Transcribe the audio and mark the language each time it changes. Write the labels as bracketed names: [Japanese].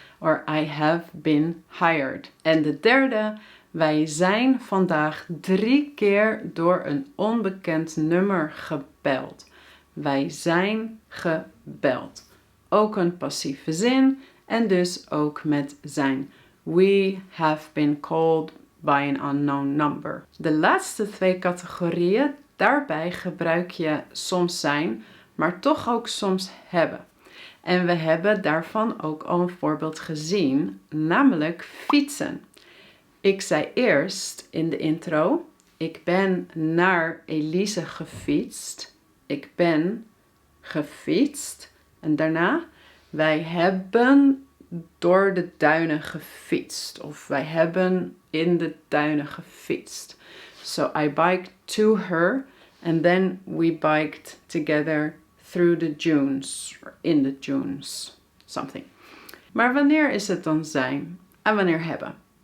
[English] Or I have been hired. [Dutch] En de derde. Wij zijn vandaag 3 keer door een onbekend nummer gebeld. Wij zijn gebeld. Ook een passieve zin en dus ook met zijn. [English] We have been called by an unknown number. [Dutch] De laatste 2 categorieën, daarbij gebruik je soms zijn, maar toch ook soms hebben. En we hebben daarvan ook al een voorbeeld gezien, namelijk fietsen. Ik zei eerst in de intro, ik ben naar Elise gefietst. Ik ben gefietst. En daarna, wij hebben door de duinen gefietst. Of wij hebben in de duinen gefietst. [English] So I biked to her and then we biked together through the dunes. Or in the dunes. Something. [Dutch] Maar wanneer is het dan zijn? En wanneer hebben?